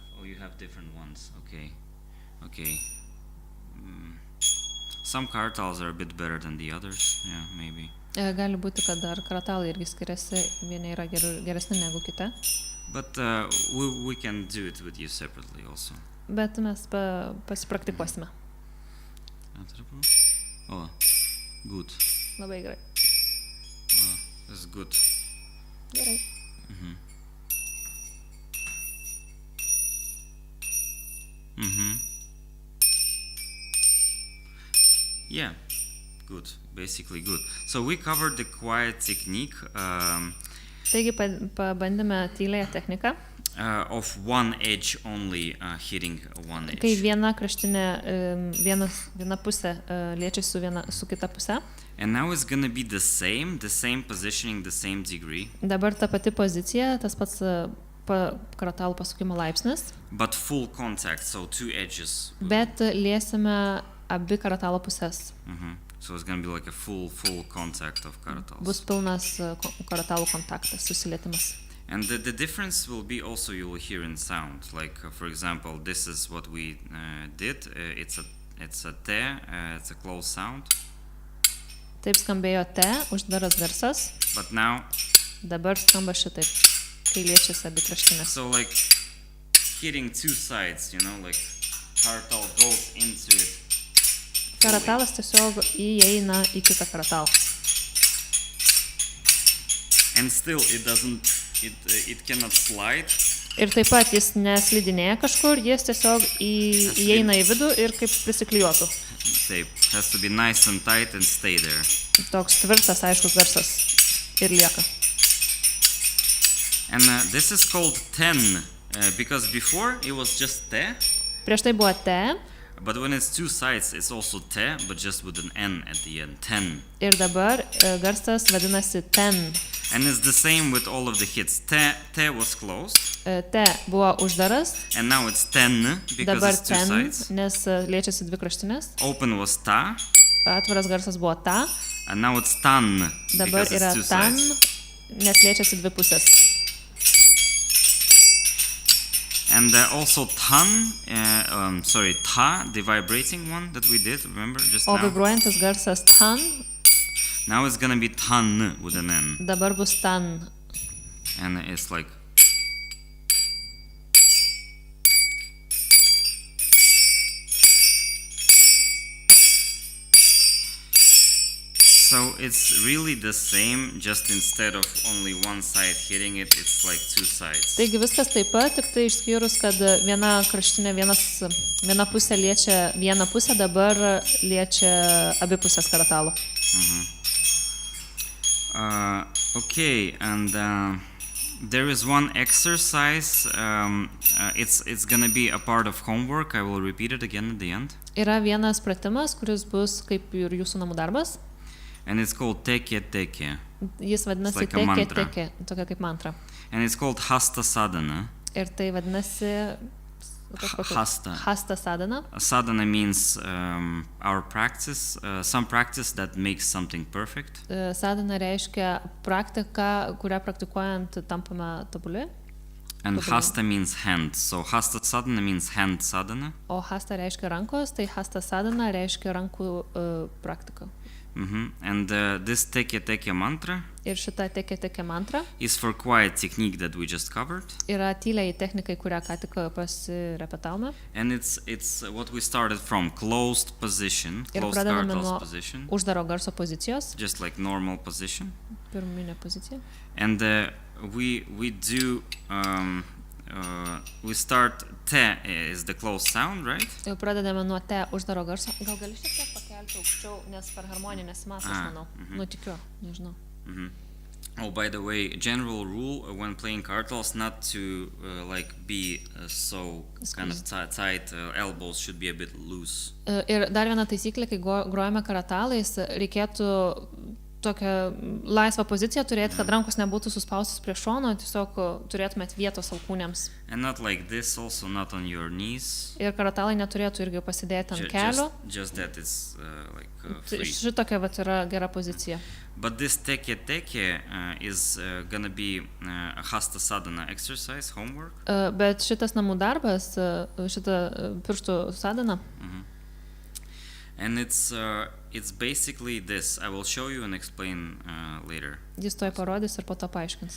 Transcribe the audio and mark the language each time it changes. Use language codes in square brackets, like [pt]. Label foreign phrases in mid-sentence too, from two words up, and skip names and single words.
[en] Oh, you have different ones. Okay. Some karatals are a bit better than the others. Yeah, maybe. [lt] Gali būti, kad dar karatalai irgi skiriasi, vieni yra geresni negu kita. [en] But we can do it with you separately also. [lt] Bet mes pasipraktikuosime. [en] Oh, good. [lt] Labai gerai. [en] Oh, that's good. [lt] Gerai. [en] Yeah, good. Basically good. So we covered the quiet technique [lt] Taigi pabandėme tylėją techniką, [en] of one edge only hitting one edge. [lt] kai viena kraštinė, viena pusė liečiasi su kita pusė. [en] And now it's gonna be the same positioning, the same degree. [lt] Dabar ta pati pozicija, tas pats karatalų pasukimo laipsnis, [en] But full contact, so two edges. [lt] bet liesime abi karatalo pusės. [en] So it's gonna be like a full contact of karatals. [lt] Bus pilnas karatalų kontaktas, susilietimas. [en] And the difference will be also you will hear in sound. Like for example, this is what we did. It's a te, it's a closed sound. [lt] Taip skambėjo te, uždaras garsas. [en] But now, [lt] Dabar skamba šitaip, kai liečiasi abi kraštinės. [en] so like hitting two sides, like karatal goes into it. [lt] Karatalas tiesiog įeina į kitą karatalą. [en] And still it cannot slide. [lt] Ir taip pat jis neslidinėja kažkur, jis tiesiog įeina į vidų ir kaip prisiklijuotų. [en] Tape has to be nice and tight and stay there. [lt] Toks tvirtas, aiškus garsas ir lieka. [en] And this is called ten because before it was just te. [lt] Prieš tai buvo te, [en] But when it's two sides, it's also te, but just with an n at the end. [lt] Ten. ir dabar garsas vadinasi ten. [en] And it's the same with all of the hits. Te was closed, [lt] Te buvo uždaras, [en] and now it's ten because [lt] dabar [en] it's two [lt] ten, [en] sides. [lt] nes liečiasi dvi kraštinės. [en] Open was ta, [lt] Atviras garsas buvo ta, [en] and now it's tan [lt] dabar [en] because [lt] yra [en] it's two [lt] tan, [en] sides. [lt] nes liečiasi dvi pusės. [en] And also ta, the vibrating one that we did, remember just [lt] O [en] now? [lt] vibruojantis garsas tan, [en] Now it's gonna be tan with an n, [lt] dabar bus tan. [en] and it's like. So it's really the same, just instead of only one side hitting it, it's like two sides. [lt] Taigi viskas taip pat, tik tai išskyrus, kad viena kraštinė, viena pusė liečia vieną pusę, dabar liečia abi pusės karatalų. [en] Okay, and there is one exercise. It's gonna be a part of homework. I will repeat it again at the end. [lt] Yra vienas pratimas, kuris bus kaip ir jūsų namų darbas. [en] And it's called teke teke. [lt] Jis vadinasi [en] like a [lt] teke [en] mantra. [lt] teke, tokia kaip mantra. [en] And it's called hasta sadhana. [lt] Ir tai vadinasi Hasta. Hasta sadhana. [en] Sadhana means our practice, some practice that makes something perfect. [lt] Sadhana reiškia praktiką, kurią praktikuojant tampame tobuli. [en] And hasta means hand. So hasta sadhana means hand sadhana. [lt] O hasta reiškia rankos, tai hasta sadhana reiškia rankų praktika. [en] And this teke mantra [lt] Ir šita teke mantra [en] is for quiet technique that we just covered. [lt] yra tyliai technikai, kurią ką tik pasirepetavome. [en] And it's what we started from, closed position, [lt] Ir [en] closed [lt] pradedame [en] kartals [lt] nuo [en] position, [lt] uždaro garso pozicijos, just like normal position. pirminė pozicija. [en] And we do we start te is the closed sound, right? [lt] Ir pradedame nuo te uždaro garso. Gal gali šiek tiek pakelti aukščiau, nes per harmoniją nesimato, aš manau. Tikiu, nežinau. [en] Oh, by the way, general rule when playing kartals not to like be so kind of tight, elbows should be a bit loose. [lt] Ir dar viena taisyklė, kai grojame karatalais, reikėtų tokią laisvą poziciją turėti, kad rankos nebūtų suspaustos prie šono, tiesiog turėtumėt vietos alkūnėms. [en] And not like this, also not on your knees. [lt] Ir karatalai neturėtų irgi pasidėti ant kelio. [en] Just that it's like free. [lt] Šitokia vat yra gera pozicija. [en] But this teke is gonna be a hasta sadhana exercise, homework. [lt] Bet šitas namų darbas, šita pirštų sadhana. [en] And it's basically this. I will show you and explain later. [lt] Jis tuoj parodys ir po to paaiškins.